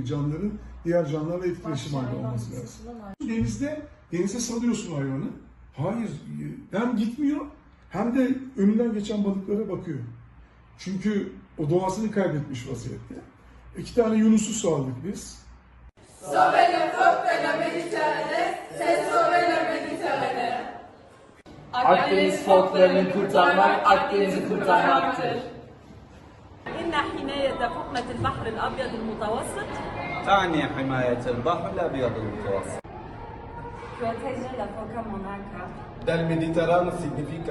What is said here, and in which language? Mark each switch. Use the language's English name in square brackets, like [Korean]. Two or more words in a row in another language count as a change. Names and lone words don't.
[Turkish] Canlıların diğer canlılarla etkileşim halinde olması lazım. Denize salıyorsun hayvanı. Hayır, hem gitmiyor hem de önünden geçen balıklara bakıyor. Çünkü o doğasını kaybetmiş vaziyette. 2 tane Yunus'u saldık biz. [French] Sauver le phoque de la Méditerranée, c'est sauver la Méditerranée. [Turkish] Akdeniz foklarını kurtarmak, Akdeniz'i kurtarmaktır. [Arabic] إن حماية فقمة البحر الأبيض المتوسط تعني حماية البحر الأبيض المتوسط. [French] protéger la phoca monarca. [Spanish] Del Mediterráneo significa